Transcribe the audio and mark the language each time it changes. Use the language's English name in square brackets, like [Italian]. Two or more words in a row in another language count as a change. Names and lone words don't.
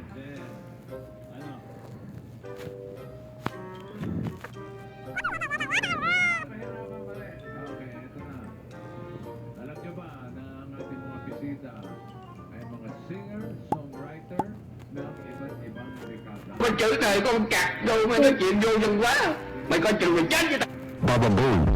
[Filipino] Alam nyo ba na ang ating mga bisita ay mga singer, songwriter ng iba't ibang dekada? [Vietnamese] Con chữ này có con cặc đâu mà nói chuyện vô dân quá. Mày coi chừng mày chết vậy ta. Baba boom.